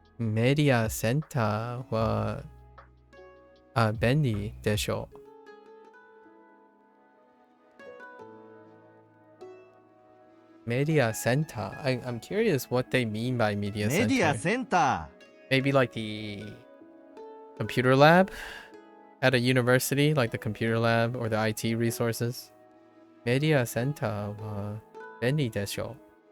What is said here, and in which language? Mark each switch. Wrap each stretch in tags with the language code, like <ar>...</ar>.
<ja>Media Center は便利でしょう。</ja> <en>Media Center. I'm curious what they mean by media</en> <ja>メディア</ja> <en>center.</en> <ja>センタ</ja> <en>Maybe like the computer lab at a university, like the computer lab or the IT resources.</en> <ja>Media Center は便利でしょう。</ja>